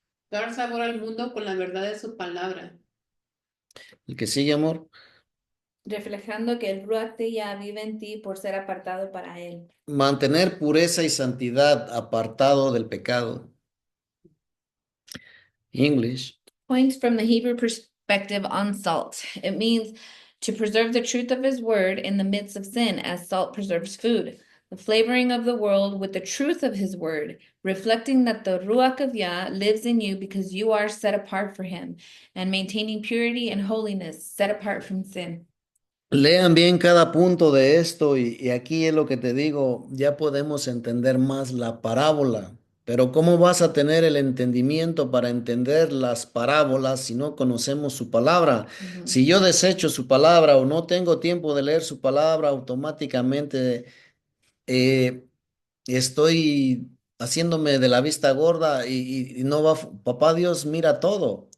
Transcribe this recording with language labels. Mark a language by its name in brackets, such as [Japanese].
[Spanish] Dar sabor al mundo con la verdad de su palabra. el que sigue, amor. Reflejando que el Ruach de Yah vive en ti por ser apartado para él. Mantener pureza y santidad apartado del pecado. [English] English. Points from the Hebrew perspective on salt. It means to preserve the truth of his word in the midst of sin, as salt preserves food. The flavoring of the world with the truth of his word, reflecting that the Ruach of Yah lives in you because you are set apart for him, and maintaining purity and holiness, set apart from sin. [Spanish] Lean bien cada punto de esto y aquí es lo que te digo, ya podemos entender más la parábola, pero ¿cómo vas a tener el entendimiento para entender las parábolas si no conocemos su palabra? Si yo desecho su palabra o no tengo tiempo de leer su palabra, automáticamente eh, estoy haciéndome de la vista gorda y no va, papá Dios mira todo.